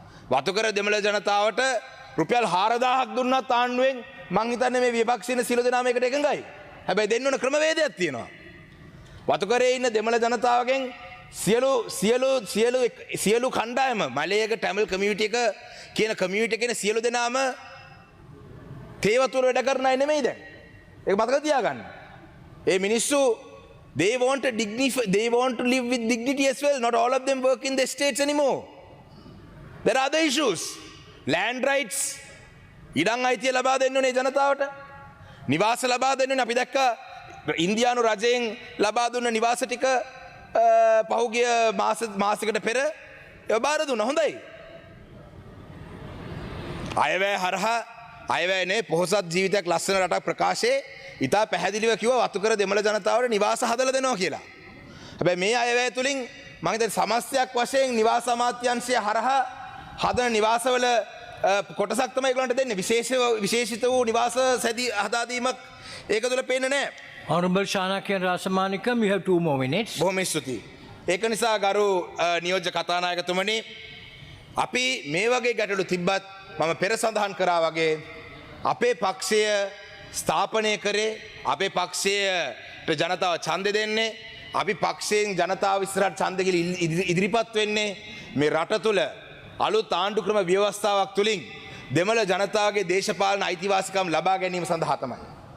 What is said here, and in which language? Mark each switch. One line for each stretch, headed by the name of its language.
Sinhala: වතුකර දෙමළ ජනතාවට රුපියල් 4000ක් දුන්නත් ආණ්ඩුවෙන් මං හිතන්නේ මේ විපක්ෂින සියලු දෙනා මේකට එකඟයි. හැබැයි දෙන්න ඕන ක්‍රමවේදයක් තියෙනවා. වතුකරේ ඉන්න දෙමළ ජනතාවගෙන් සියලු කණ්ඩායම මලයක ටැමිල් කමියුනිටි එක කියන කමියුනිටි එකේ සියලු දෙනාම තේවතුර වැඩ කරන අය නෙමෙයි දැන්. ඒක මතක තියාගන්න. ඒ මිනිස්සු
English: they want to live with dignity as well. Not all of them work in the states anymore. There are other issues. Land rights.
Sinhala: ඉඩම් අයිතිය ලබා දෙන්න ඕනේ ජනතාවට. නිවාස ලබා දෙන්න ඕනේ. අපි දැක්ක ඉන්දියානු රජයෙන් ලබා දුන්න නිවාස ටික පහුගිය මාසයකට පෙර ඒව බාර දුන්නා. හොඳයි. අයවැය හරහා අයවැයනේ පොහොසත් ජීවිතයක් ලස්සන රටක් ප්‍රකාශයේ ඉතා පැහැදිලිව කිව්වා වතුකර දෙමළ ජනතාවට නිවාස හදලා දෙනවා කියලා. හැබැයි මේ අයවැය තුලින් මම හිතන්නේ සමස්තයක් වශයෙන් නිවාස අමාත්‍යාංශය හරහා හදන නිවාසවල කොටසක් තමයි ඒගොල්ලන්ට දෙන්නේ. විශේෂිත වූ නිවාස සැදී හදා දීමක් ඒක තුල පේන්නේ නැහැ.
English: Honorable Shanakian Rasamanikam, you have 2 more minutes.
Sinhala: බොහොම ස්තුතියි. ඒක නිසා ගරු නියෝජ්‍ය කතානායකතුමනි අපි මේ වගේ ගැටලු තිබ්බත් මම පෙර සඳහන් කරා වගේ අපේ පක්ෂය ස්ථාපනය කරේ අපේ පක්ෂයට ජනතාව ඡන්දෙ දෙන්නේ අපි පක්ෂයෙන් ජනතාව ඉස්සරහට ඡන්දෙ කියලා ඉදිරිපත් වෙන්නේ මේ රට තුල අලුත් ආණ්ඩු ක්‍රම ව්‍යවස්ථාවක් තුලින් දෙමළ ජනතාවගේ දේශපාලන අයිතිවාසිකම් ලබා ගැනීම සඳහා තමයි.